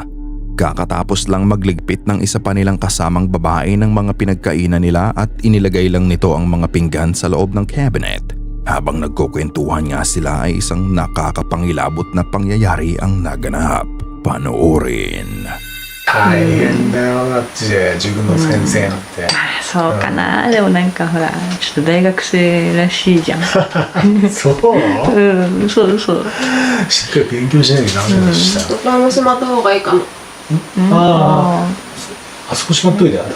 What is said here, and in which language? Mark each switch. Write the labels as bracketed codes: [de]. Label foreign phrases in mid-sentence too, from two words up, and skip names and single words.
[tl] Kakatapos lang magligpit ng isa pa nilang kasamang babae ng mga pinagkainan nila at inilagay lang nito ang mga pinggan sa loob ng cabinet. Habang nagkukwentuhan nga sila ay isang nakakapangilabot na pangyayari ang naganap. Panoorin. [ja] 大変だよだって塾の先生なんて、そうかな、でもなんかほらちょっと大学生らしいじゃんそううん、そうそうしっかり勉強しなきゃダメだしさ、ドラムしまった方がいいかも。ああそこしまっといて